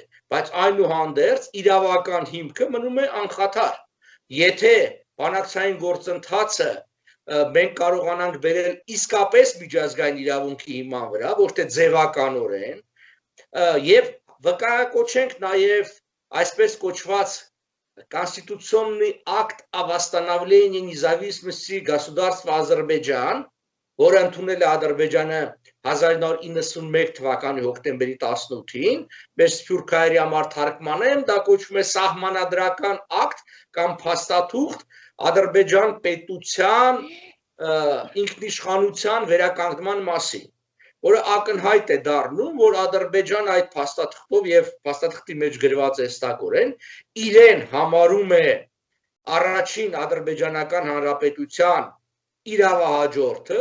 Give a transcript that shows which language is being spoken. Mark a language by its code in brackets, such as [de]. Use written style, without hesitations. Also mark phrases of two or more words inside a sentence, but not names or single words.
[hy] բայց այնուհանդերձ իրավական հիմքը մնում է անխաթար։ Եթե բանակցային գործընթացը մենք կարողանանք բերել իսկապես միջազգային իրավունքի հիման վրա, ոչ թե ձևականորեն, եւ վկայակոչենք նաեւ այսպես կոչված [ru] Конституционный акт о восстановлении независимости государства [hy] Ադրբեջան, որը ընդունել է Ադրբեջանը 1991 թվականի հոկտեմբերի 18-ին, մեր սփյուռքահայերի համար թարգմանեմ, դա կոչվում է սահմանադրական ակտ կամ փաստաթուղթ Ադրբեջան պետության ինքնիշխանության վերականգնման մասին, որը ակնհայտ է դառնում, որ Ադրբեջանը այդ փաստաթղթով եւ փաստաթղթի մեջ գրված է ստակորեն իրեն համարում է առաջին ադրբեջանական հանրապետության իրավահաջորդը,